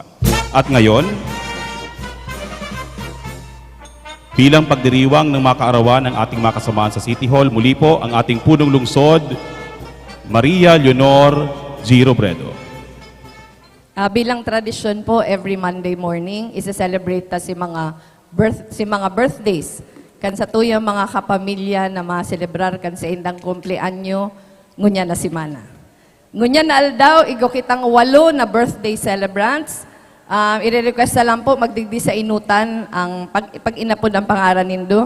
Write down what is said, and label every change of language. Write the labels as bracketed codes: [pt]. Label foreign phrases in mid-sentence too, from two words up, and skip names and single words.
[tl] At ngayon, bilang pagdiriwang ng mga kaarawan ng ating mga kasamahan sa City Hall, muli po ang ating punong lungsod, Maria Leonor G. Robredo. Bilang tradisyon po, [en] every Monday morning, [bik] isa-celebrate ta si mga birthdays. Kan sa tuyang mga kapamilya na ma-celebrar kan sa indang kumpleanyo, ngunya na simana. Ngunya na aldaw, igo kitang 8 na [en] birthday celebrants. [bik] I-request na lang po, magdigdi sa inutan ang pag-inapod ang pangaran nindo.